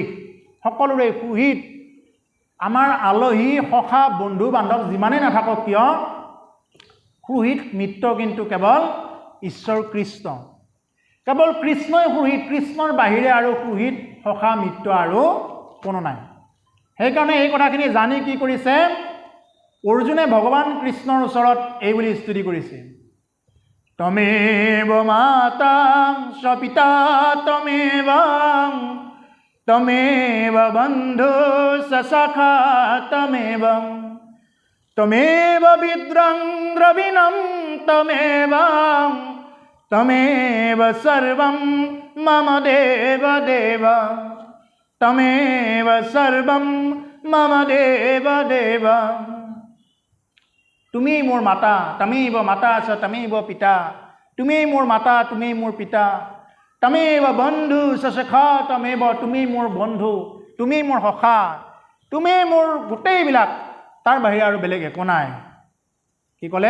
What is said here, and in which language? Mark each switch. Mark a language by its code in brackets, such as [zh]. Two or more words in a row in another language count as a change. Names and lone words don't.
[as] সকলোৰে সুহিত আমাৰ আলহী সখা বন্ধু বান্ধৱ যিমানেই নাথাকক কিয় সুহিত মিত্ৰ কিন্তু কেৱল ঈশ্বৰ কৃষ্ণ কেৱল কৃষ্ণই সুহিত কৃষ্ণৰ বাহিৰে আৰু সুহিত সখা মিত্ৰ আৰু কোনো নাই সেইকাৰণে এই কথাখিনি জানি কি কৰিছে অৰ্জুনে ভগৱান কৃষ্ণৰ ওচৰত এই বুলি স্তুতি কৰিছে [sa] তমেব মাতা চ পিতা তমেব তমেব বন্ধু সখা তমেব বিদ্রং দ্রবিণম তমেব সর্বম মম দেব দেব তমেব সর্বম মম দেব দেব। [as] তুমি মোৰ মাতা, [sa] তমেব মাতা চ তমেব পিতা। [as] তুমি মোৰ মাতা, তুমি মোৰ পিতা। [sa] তমেব বন্ধু সখা তমেব, [as] তুমি মোৰ বন্ধু, তুমি মোৰ সখা, তুমি মোৰ গোটেইবিলাক, তাৰ বাহিৰে আৰু বেলেগ একো নাই। কি ক'লে?